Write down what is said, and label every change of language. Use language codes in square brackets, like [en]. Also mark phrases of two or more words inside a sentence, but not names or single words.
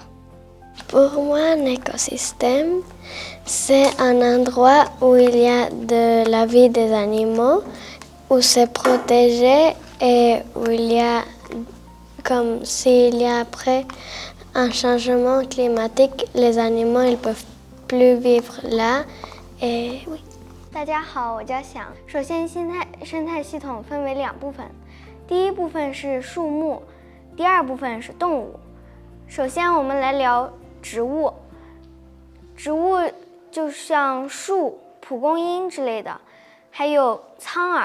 [fr] Pour moi, un écosystème, c'est un endroit où il y a de la vie des animaux, où c'est protégé et où il y a, comme s'il y a après un changement climatique, les animaux ils peuvent plus vivre là. Et oui. [zh] 大家好，我叫想。首先，生态系统分为2部分，第一部分是树木，第二部分是动物。首先，我们来聊植物。植物就像树、蒲公英之类的，还有苍耳。